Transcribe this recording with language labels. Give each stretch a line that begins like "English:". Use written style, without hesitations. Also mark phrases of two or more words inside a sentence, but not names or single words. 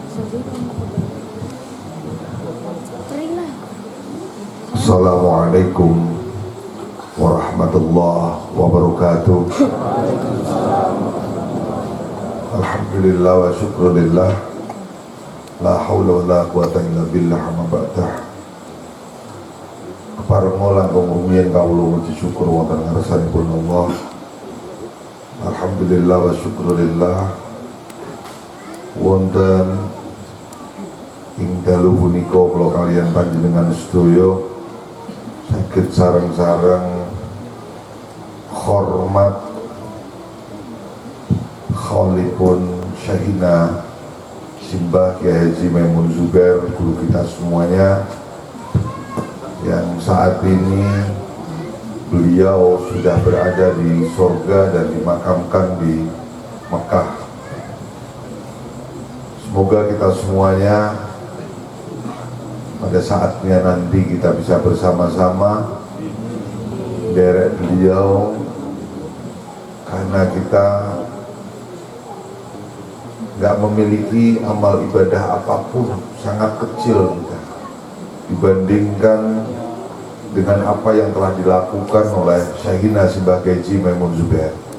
Arabic: السلام عليكم ورحمة الله وبركاته. الحمد لله والشكر لله. لا حول ولا قوة إلا بالله أما بعد.
Javanese: Keparenga langkung rumiyin kawula muji syukur wonten ngarsanipun Allah.
Arabic: الحمد لله والشكر لله.
Javanese: Wonten ing dalu punika kula kaliyan panjenengan sedaya saged sareng-sareng hormat khalipun Syahina Simbah Kiai Haji Maimun Zubair,
Indonesian: guru kita semuanya, yang saat ini beliau sudah berada di surga dan dimakamkan di Mekah. Semoga kita semuanya pada saatnya nanti kita bisa bersama-sama derek beliau, karena kita nggak memiliki amal ibadah apapun, sangat kecil kita dibandingkan dengan apa yang telah dilakukan oleh Syahina Simbah Kiai Haji Maimun Zubair.